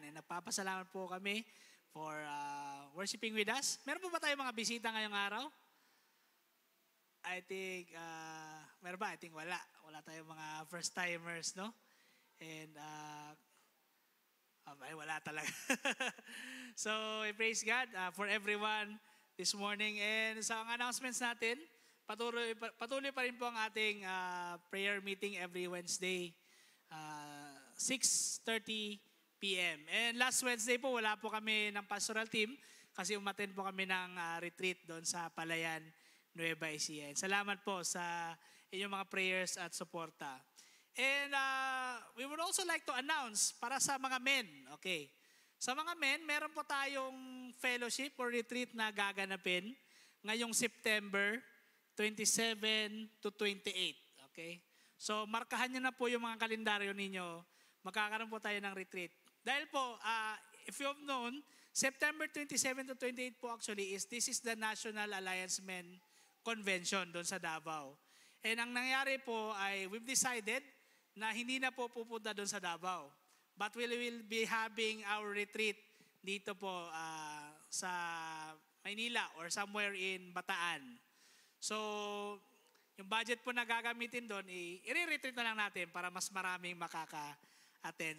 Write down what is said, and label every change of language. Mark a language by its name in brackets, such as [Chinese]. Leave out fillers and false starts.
[English] And [Filipino] nagpapasalamat po kami [English] for worshiping with us. [Filipino] Meron po ba tayong mga bisita ngayong araw? [English] I think, [Filipino] meron ba? I think wala. Wala tayong mga first-timers, no? And, ay, wala talaga. [English] So, I praise God for everyone this morning. [Filipino] And sa announcements natin, patuloy pa rin po ang ating prayer meeting [English] every Wednesday, [Filipino] 6:30 p.m. [English] And last Wednesday [Filipino] po, wala po kami ng pastoral team kasi umattend po kami ng retreat doon sa Palayan, Nueva Ecija. Salamat po sa inyong mga prayers at suporta. [English] And we would also like to announce [Filipino] para sa mga men, [English] okay? [Filipino] Sa mga men, meron po tayong fellowship or retreat na gaganapin ngayong September 27 to 28. Okay? So, markahan nyo na po yung mga kalendaryo ninyo. Magkakaroon po tayo ng retreat. Dahil po, [English] if you have known, September 27 to 28 po actually this is the National Alliance Men Convention [Filipino] doon sa Davao. And ang nangyari po ay [English] we've decided [Filipino] na hindi na po pupunta doon sa Davao. [English] But we will be having our retreat [Filipino] dito po sa Maynila [English] or somewhere in Bataan. [Filipino] So, yung budget po na gagamitin doon, i-retreat na lang natin para mas maraming makaka-attend.